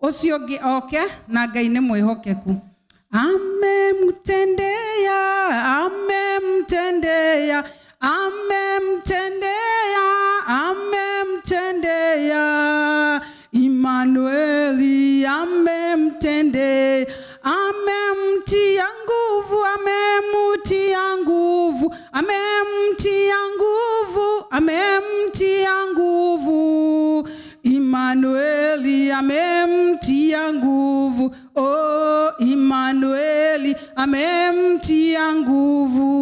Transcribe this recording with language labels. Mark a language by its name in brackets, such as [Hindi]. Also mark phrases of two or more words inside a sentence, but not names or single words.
[Kikuyu] ucio ngi oke na Ngai nĩ mwĩhokeku. [Swahili] Amemtendea, amemtendea, amemtendea, amemtendea. Immanueli amemtendea, amemtia nguvu, amemtia nguvu, amemtia nguvu, amemtia nguvu. Immanueli amemtia nguvu, oh Immanueli amemtia nguvu.